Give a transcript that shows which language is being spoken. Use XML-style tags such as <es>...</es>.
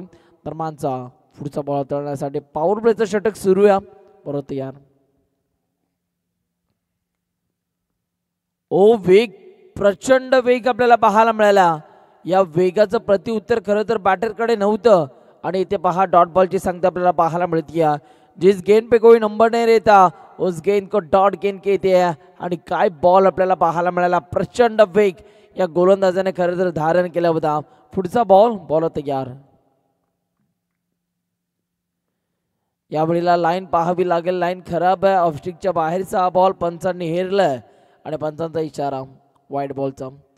<mr>दरम्यानचा पुढचा बॉल हाताळण्यासाठी पॉवर प्लेचं षटक सुरू आहे. परत तयार. ओ वेग, प्रचंड वेग आपल्याला पाहायला मिळाला. या वेगाचं प्रतिउत्तर खरं तर बॅटरकडे नव्हतं आणि इथे पहा डॉट बॉलची संख्या आपल्याला पाहायला मिळते.</mr> <hi>जिस गेंद पे कोई नंबर नहीं रहता उस गेंद को डॉट गेंद कहते हैं.</hi> <mr>आणि काय बॉल आपल्याला पाहायला मिळाला. प्रचंड वेग या गोलंदाजाने खरं तर धारण केला होता. पुढचा बॉल तयार. यावेळेला लाईन पाहावी लागेल. लाईन खराब आहे. ऑफस्टिकच्या बाहेरचा हा बॉल पंचांनी हेरलाय आणि पंचांचा इशारा वाईट बॉलचा.</mr>